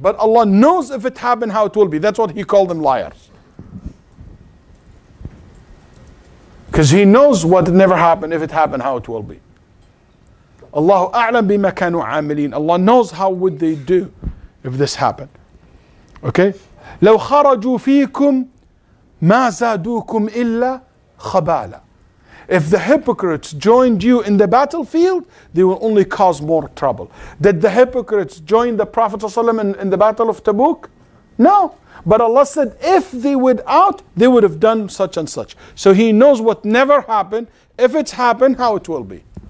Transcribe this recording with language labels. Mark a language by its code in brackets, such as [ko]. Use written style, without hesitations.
[en] But Allah knows if it happened, how it will be. That's what He called them, liars. Because He knows what never happened, if it happened, how it will be. [ar] Allahu a'lam bima kanu amilin. [en] Allah knows how would they do if this happened. Okay? [ar] لو خرجوا فيكم ما زادوكم إلا خبالا. [en] If the hypocrites joined you in the battlefield, they will only cause more trouble. Did the hypocrites join the Prophet ﷺ in the Battle of Tabuk? No. But Allah said, if they would out, they would have done such and such. So He knows what never happened. If it's happened, how it will be.